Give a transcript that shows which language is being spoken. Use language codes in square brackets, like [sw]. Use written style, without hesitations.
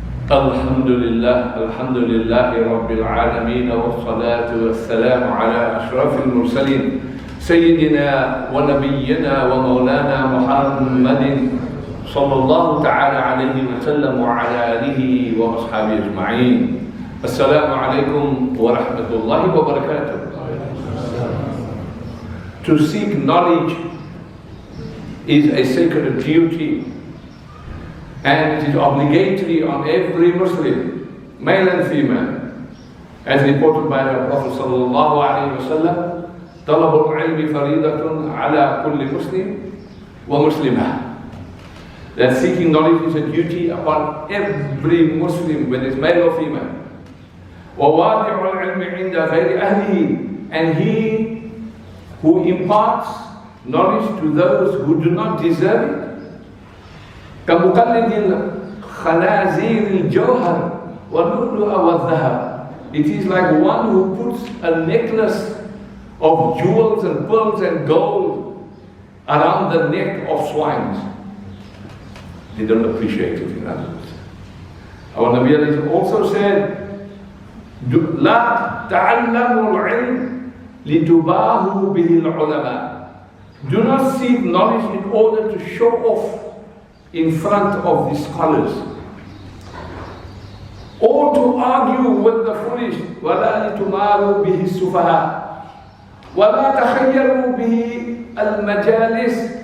[ar] الحمد لله رب العالمين والصلاة والسلام على أشرف المرسلين سيدنا ونبينا ومولانا محمد صلى الله تعالى عليه وسلم وعلى آله وأصحابه أجمعين. السلام عليكم ورحمة الله وبركاته. [en] To seek knowledge is a sacred duty, and it is obligatory on every Muslim, male and female, as reported by the Prophet sallallahu alaihi wasallam. [ar] طلب العلم فريضة على كل مسلم ومسلمة. [en] That seeking knowledge is a duty upon every Muslim, whether it's male or female. [ar] وواضع العلم عند غير أهله, [en] and he who imparts knowledge to those who do not deserve it. [ar] كمقلد الخنازير الجوهر واللؤلؤ والذهب. [en] It is like one who puts a necklace of jewels and pearls and gold around the neck of swines. They don't appreciate it, in other words. Our Nabi also said, [ar] لا تعلموا العلم لتباهوا به العلماء. [en] Do not seek knowledge in order to show off in front of the scholars, or to argue with the foolish. [ar] وَلَا لِتُمَارُوا بِهِ السُّفَهَاء وَلَا تَخَيَّرُوا بِهِ الْمَجَالِسِ.